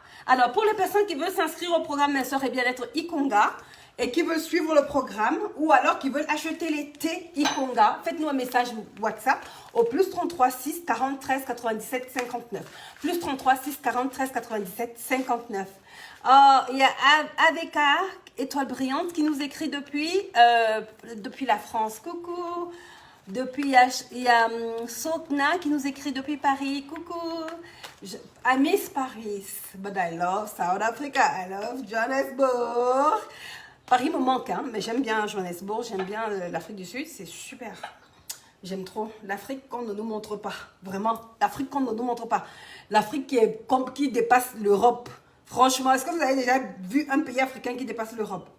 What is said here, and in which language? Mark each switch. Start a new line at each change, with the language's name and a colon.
French: Alors, pour les personnes qui veulent s'inscrire au programme Minceur et Bien-être Ikonga et qui veulent suivre le programme ou alors qui veulent acheter les thés Ikonga, faites-nous un message WhatsApp au plus 33 6 40 13 97 59. Plus 33 6 40 13 97 59. Il y a AVK, étoile brillante, qui nous écrit depuis la France. Coucou. Depuis, il y a Sokna qui nous écrit depuis Paris. Coucou.
English: I miss Paris, but I love South Africa. I love Johannesburg.
French: Paris me manque, hein, mais j'aime bien Johannesburg. J'aime bien l'Afrique du Sud. C'est super. J'aime trop. L'Afrique qu'on ne nous montre pas. Vraiment. L'Afrique qu'on ne nous montre pas. L'Afrique qui dépasse l'Europe. Franchement, est-ce que vous avez déjà vu un pays africain qui dépasse l'Europe?